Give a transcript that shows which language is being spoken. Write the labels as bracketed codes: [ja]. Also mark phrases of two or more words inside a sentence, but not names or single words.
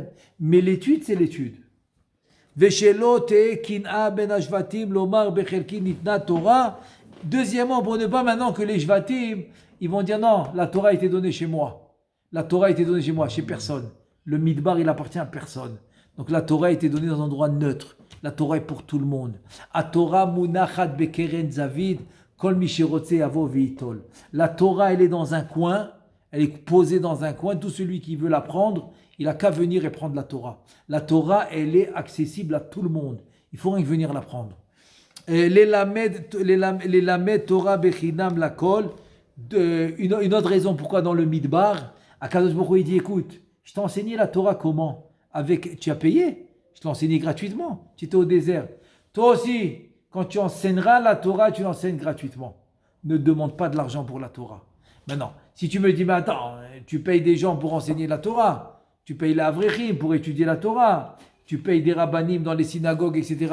[fr] Mais l'étude, c'est l'étude. Deuxièmement, pour ne pas maintenant que les Shvatim, ils vont dire non, la Torah a été donnée chez moi. La Torah a été donnée chez moi, chez personne. Le midbar, il appartient à personne. Donc la Torah a été donnée dans un endroit neutre. La Torah est pour tout le monde. [he] התורה מונחת בקרן זוית, כל מי שרוצה יבוא ויטול. [fr] La Torah, elle est dans un coin, elle est posée dans un coin. Tout celui qui veut la prendre, il n'a qu'à venir et prendre la Torah. La Torah, elle est accessible à tout le monde. Il faut rien que venir la prendre. [he] ללמד תורה בחינם לכל. [fr] Une autre raison pourquoi dans le midbar, [he] הקדוש ברוך הוא, [fr] il dit écoute, je t'ai enseigné la Torah comment? Tu as payé? Je t'ai enseigné gratuitement. Tu étais au désert. Toi aussi, quand tu enseigneras la Torah, tu l'enseignes gratuitement. Ne demande pas de l'argent pour la Torah. Maintenant, si tu me dis, mais attends, tu payes des gens pour enseigner la Torah, tu payes la Avrechim pour étudier la Torah, tu payes des rabbanim dans les synagogues, etc.